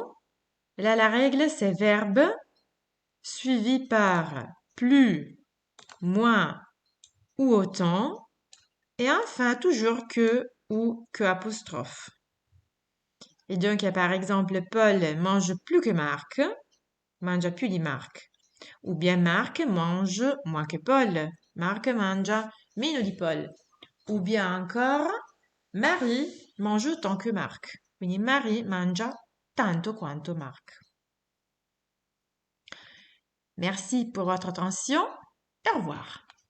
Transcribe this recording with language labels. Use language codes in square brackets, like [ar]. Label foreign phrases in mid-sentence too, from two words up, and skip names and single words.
[fr] Là, la règle, c'est verbe suivi par plus, moins ou autant. Et enfin, toujours que ou que apostrophe. Et donc, il y a par exemple, Paul mange plus que Marc, [it] mangia più di Marc. [fr] Ou bien Marc mange moins que Paul, [it] Marc mangia meno di Paul. [fr] Ou bien encore, Marie mange autant que Marc. [it] Quindi Marie mangia tanto quanto Marc. [fr] Merci pour votre attention et au revoir.